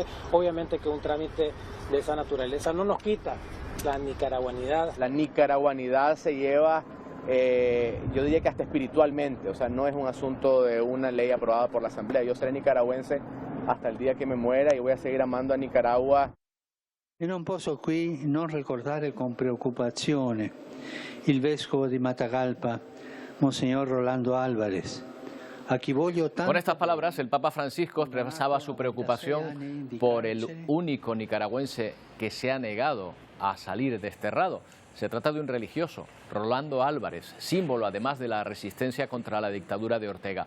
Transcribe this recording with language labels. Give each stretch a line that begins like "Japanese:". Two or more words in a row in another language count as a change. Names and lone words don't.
Spanish: Obviamente que un trámite de esa naturaleza no nos quita la nicaragüanidad. La nicaragüanidad se lleva, yo diría que hasta espiritualmente, o sea, no es un asunto de una ley aprobada por la Asamblea. Yo seré nicaragüense hasta el día que me muera y voy a seguir amando a Nicaragua.
Italian: Io non posso qui non ricordare con preoccupazione il vescovo di Matagalpa, Monseñor Rolando Álvarez.
Spanish: Con estas palabras, el Papa Francisco expresaba su preocupación por el único nicaragüense que se ha negado a salir desterrado. Se trata de un religioso, Rolando Álvarez, símbolo además de la resistencia contra la dictadura de Ortega.